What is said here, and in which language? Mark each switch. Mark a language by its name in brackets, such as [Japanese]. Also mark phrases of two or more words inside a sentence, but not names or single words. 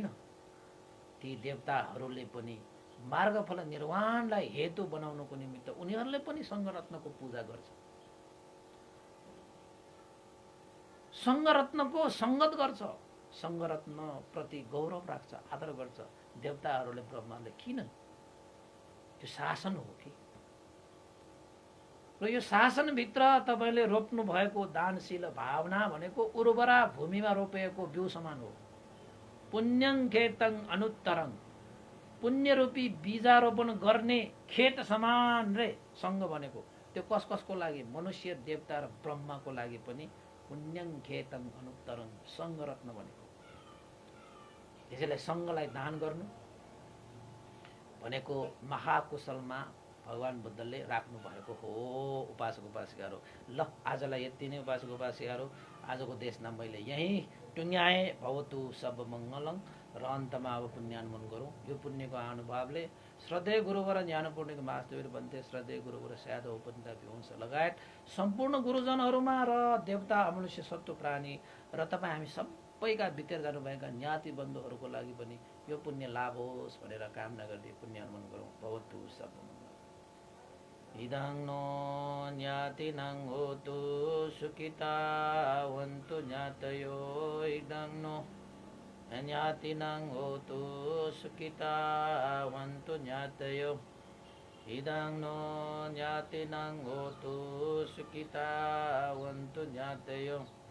[Nepali] ती देवताहरूले पनि मार्गफल निर्वाणलाई हेतु बनाउनको निमित्त उनीहरूले पनि सङ्घरत्नको पूजा गर्छ, सङ्घरत्नको सङ्गत गर्छ, सङ्घरत्न प्रति गौरव राख्छ, आदर गर्छ। देवताहरूले ब्रह्माले किन? त्यो शासन हो कि। र यो शासनभित्र तपाईँले रोप्नु भएको दानशील भावना भनेको उर्वरा भूमिमा रोपिएको बिउ समान हो। [Pali] पुण्यं खेतं अनुत्तरं, [Nepali] पुण्यरूपी बीजारोपण गर्ने खेत समान रे सङ्घ भनेको। त्यो कसको लागि? मनुष्य, देवता र ब्रह्माको लागि पनि [Pali] पुण्यं खेतं अनुत्तरं [Nepali] सङ्घरत्न भनेको। त्यसैले सङ्घलाई दान गर्नु भनेको महाकुशलमा भगवान बुद्धले राख्नु भएको हो। उपासक उपासिकाहरू, ल आजलाई यति नै उपासक उपासिकाहरू। आजको देशमा मैले यहीँ टुङ्ग्याएँ। [Pali] भवतु सब मङ्गलङ। [Nepali] र अन्तमा अब पुण्यानुमोदन गरौँ। यो पुण्यको अनुभवले श्रद्धेय गुरुवर ज्ञानपूर्णिक मासदेव बन्थे, श्रद्धेय गुरुवर स्यादव उपनिता विवंश लगायत सम्पूर्ण गुरुजनहरूमा र देवता अमनुष्य सत्व प्राणी र तपाईँ हामी सबैका भित्र जानुभएका ज्ञाति बन्धुहरूको लागि पनि यो पुण्य लाभ होस् भनेर कामना गर्दै पुण्यानुमोदन गरौँ। [Pali] भवतु सब इदं नो ज्ञातिनां होतु सुखिता वन्तु ज्ञातयो, इदं नो ज्ञातिनां होतु सुखिता वन्तु ज्ञातयो, इदं नो ज्ञातिनां होतु सुखिता वन्तु ज्ञातयो।